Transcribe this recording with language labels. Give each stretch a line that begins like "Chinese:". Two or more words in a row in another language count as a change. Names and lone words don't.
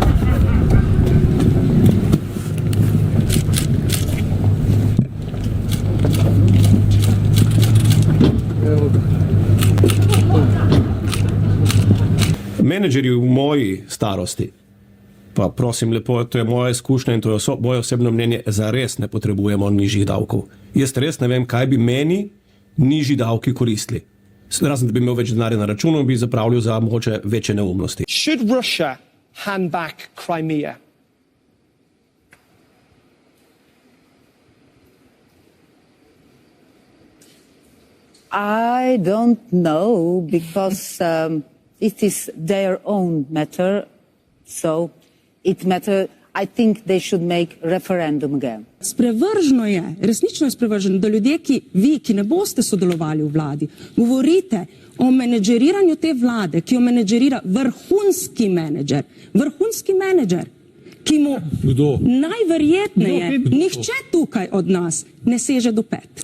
Slovenian: Menedžerji v moji starosti, pa prosim lepo, to je moja izkušnja in to je moje osebno mnenje, zares ne potrebujemo nižjih davkov. Jaz res ne vem, kaj bi meni nižji davki koristili. Razen, da bi imel več denarja na računu, bi zapravljal za mogoče večje neumnosti.
English: Should Russia hand back Crimea? I don't know, because it is their own matter, so it matters. I think they should make referendum again.
Slovenian: Sprevrženo je, resnično je sprevrženo, da ljudje, ki ne boste sodelovali v vladi, govorite o menedžeriranju te vlade, ki jo menedžerira vrhunski menedžer, ki mu najverjetneje nihče tukaj od nas ne seže do pet.